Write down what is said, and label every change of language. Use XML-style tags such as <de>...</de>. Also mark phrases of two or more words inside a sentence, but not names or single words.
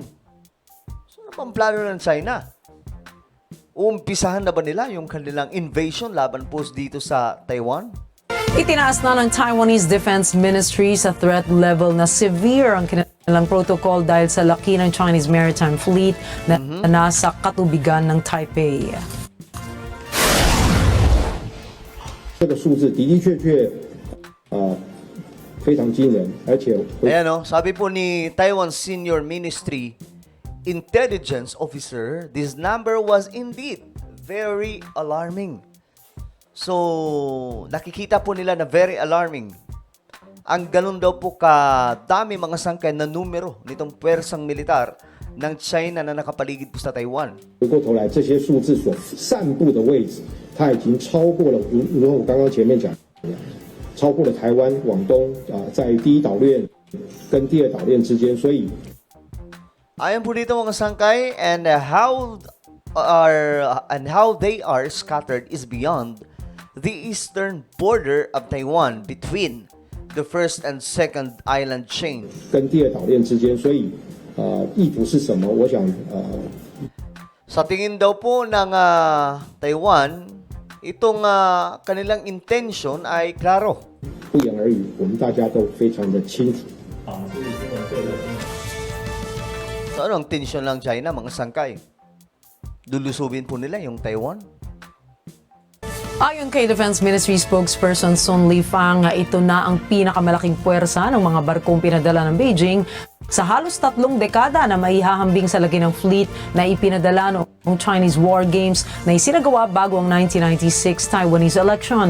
<tl>So ano pang plano ng China? Umpisahan na ba nila yung kanilang invasion laban po dito sa Taiwan? Itinaas na ng Taiwanese Defense Ministry sa</tl> <en>threat level</en> <tl>na severe ang kanilang protocol dahil sa laki ng Chinese Maritime Fleet na nasa katubigan ng Taipei.</tl> <zh>这个数字的的确确非常惊人，而且</zh> <tl>Ayan o, sabi po ni Taiwan Senior Ministry Intelligence Officer,</tl> <en>this number was indeed very alarming.</en> <tl>So, nakikita po nila na</tl> <en>very alarming.</en> <tl>Ang ganun daw po kadami mga sangkay na numero nitong pwersang militar ng China na nakapaligid po sa Taiwan.</tl> <zh>回过头来，这些数字所散布的位置，它已经超过了，如我刚刚前面讲，超过了台湾、广东在第一岛链跟第二岛链之间，所以</zh> <tl>Ayon po dito mga sangkay,</tl> <en>and how they are scattered is beyond the eastern border of Taiwan between the first and second island chain.</en> <zh>跟第二岛链之间，所以意图是什么？我想</zh> <tl>Sa tingin daw po ng Taiwan, itong kanilang intention ay klaro.</tl> <zh>不言而喻，我们大家都非常的清楚。</zh> <tl>So ano ang tensyon ng China mga sangkay? Lulusubin po nila yung Taiwan? Ayon kay</tl> <en>Defense Ministry spokesperson</en> <tl>Sun Lifang, ito na ang pinakamalaking puwersa ng mga barkong pinadala ng Beijing sa halos 3 dekada na maihahambing sa laki ng fleet na ipinadala noong Chinese War Games na isinagawa bago ang 1996</tl> <en>Taiwanese election.</en>